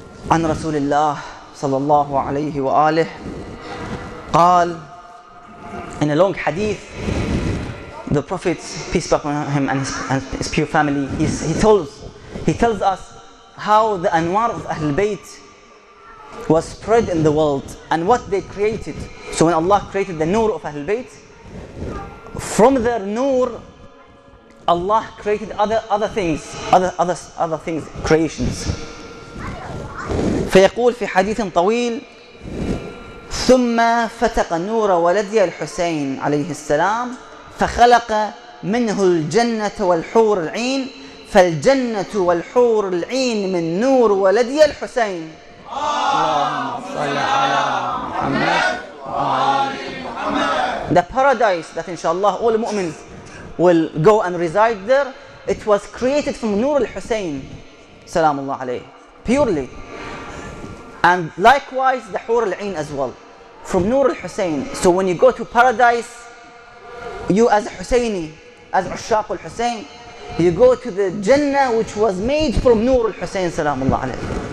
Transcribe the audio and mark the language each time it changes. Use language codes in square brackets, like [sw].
[ar] عن رسول الله صلى الله عليه وآله قال, [en] in a long hadith, the Prophet, peace be upon him and his pure family, he tells us how the anwar of Ahlul Bayt was spread in the world and what they created. So when Allah created the nur of Ahlul Bayt, from their nur Allah created other things, creations. [ar] فيقول في حديث طويل: ثم فتق نور ولدي الحسين عليه السلام فخلق منه الجنة والحور العين، فالجنة والحور العين من نور ولدي الحسين. اللهم صل على محمد وآل محمد. [en] The paradise that inshallah all mu'mins will go and reside there, it was created from Nur al-Hussein salamullah alayhi, purely. And likewise the Hur al-Ain as well, from Nur al-Hussein. So when you go to paradise, you as a Husseini, as Ushaq al-Hussein, you go to the Jannah which was made from Nur al-Hussein salamullah alayhi.